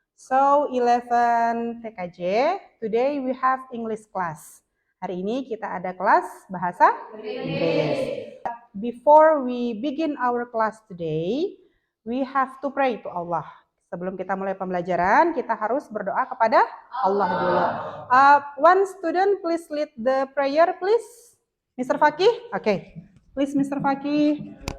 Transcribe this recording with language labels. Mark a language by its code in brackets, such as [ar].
[en] So, 11 TKJ, today we have English class. [id] Hari ini kita ada kelas bahasa Inggris. [en] Before we begin our class today, we have to pray to Allah. [id] Sebelum kita mulai pembelajaran, kita harus berdoa kepada Allah dulu. [en] One student, please lead the prayer, please. Mr. Fakih? Okay. Please, Mr. Fakih.